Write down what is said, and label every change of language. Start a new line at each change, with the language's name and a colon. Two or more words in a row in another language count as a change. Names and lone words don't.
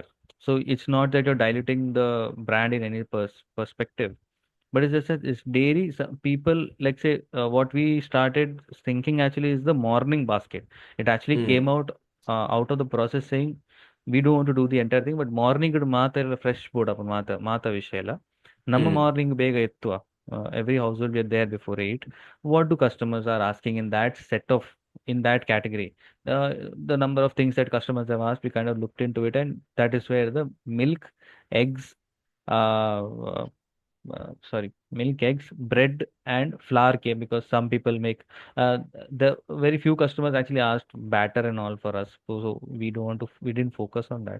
English: So it's not that you're diluting the brand in any perspective, but it's just that it's dairy. Some people, like say, what we started thinking actually is the morning basket. It actually came mm, out of the process saying we don't want to do the entire thing, but morning could ಮಾತ್ರ fresh board up
Kannada: ಮಾತ ವಿಷಯ ಇಲ್ಲ. ನಮ್ಮ mm, morning ಬೇಗ ಎತ್ತುವ.
English: Every household we are there before 8. What do customers are asking in that set of, in that category? The number of things that customers have asked, we kind of looked into it, and that is where the milk, eggs, uh, sorry, milk, eggs, bread, and flour came, because some people make, uh, the very few customers actually asked batter and all for us, so we don't want to, we didn't focus on that.